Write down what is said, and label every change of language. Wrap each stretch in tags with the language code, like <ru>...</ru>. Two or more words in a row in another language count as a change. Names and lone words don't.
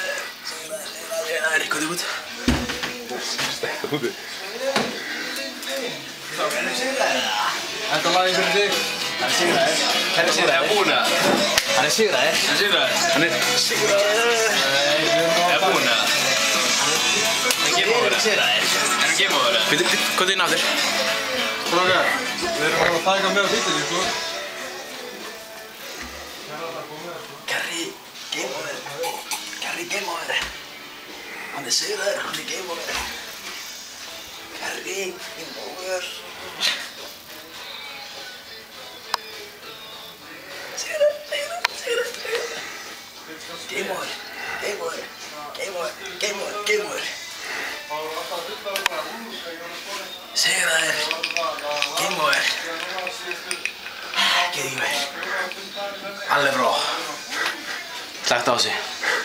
<is>Komdu út. Stekta úti. Hann sigraður. Þetta lagði fyrir þig. Hann sigraður. Kjarri sigraður. Búinn eða? Hann sigraður. Sigraður. Hann sigraður. Búinn eða?</is> <en>Game over. Game over.</en> <is>Komdu inn aftur. Strákar, við erum að taka með á bílinni, sko. Kjarri,</is> <en>game over. Game over.</en> <is>Hann sigraður.</is> <en>Game over. Kjarri, game over.</en> <is>Sigraður.</is> <en>Game over. Sigraður. Game over.</en> <is>Gerði ekki meir. Alveg bró. Slagt á sig.</is>